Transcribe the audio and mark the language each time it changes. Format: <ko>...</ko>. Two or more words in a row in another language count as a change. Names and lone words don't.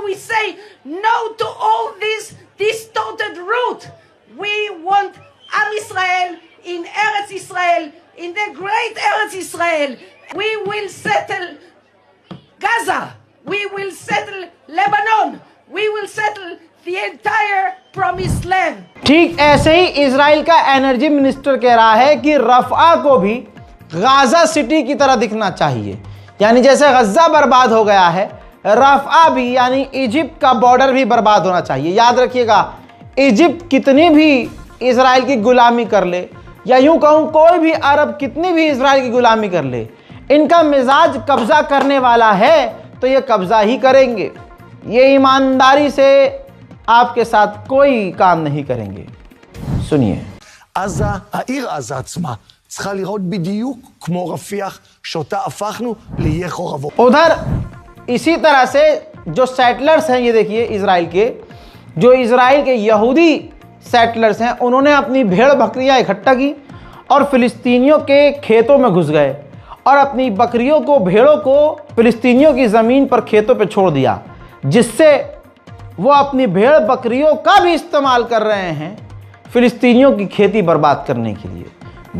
<en>We say no to all this distorted route. We want</en> <he>עם ישראל</he> <en>in</en> <he>ארץ ישראל,</he> <en>in the great</en> <he>ארץ ישראל.</he> <en>We will settle Gaza. We will settle Lebanon. We will settle the entire promised land.</en> <hi>ठीक ऐसे ही इजराइल का</hi> <en>energy minister</en> <hi>कह रहा है कि रफ़ा को भी गाजा सिटी की तरह दिखना चाहिए, यानी जैसे गज़ा बर्बाद हो गया है, रफ़ा भी यानी इजिप्ट का बॉर्डर भी बर्बाद होना चाहिए। याद रखिएगा, इजिप्ट कितनी भी इजराइल की गुलामी कर ले, या यूं कहूँ कोई भी अरब कितनी भी इजराइल की गुलामी कर ले, इनका मिजाज कब्जा करने वाला है तो ये कब्जा ही करेंगे। ये ईमानदारी से आपके साथ कोई काम नहीं करेंगे। सुनिए।</hi> <he>עזה, העיר עזה עצמה, צריכה לראות בדיוק כמו רפיח, שאותה הפכנו לעיי חורבות.</he> <hi>उधर इसी तरह से जो सेटलर्स हैं, ये देखिए इजराइल के, जो इजराइल के यहूदी सेटलर्स हैं, उन्होंने अपनी भेड़ बकरियां इकट्ठा की और फिलिस्तीनियों के खेतों में घुस गए और अपनी बकरियों को, भेड़ों को फिलिस्तीनियों की ज़मीन पर खेतों पर छोड़ दिया, जिससे वो अपनी भेड़ बकरियों का भी इस्तेमाल कर रहे हैं फिलिस्तीनियों की खेती बर्बाद करने के लिए।</hi>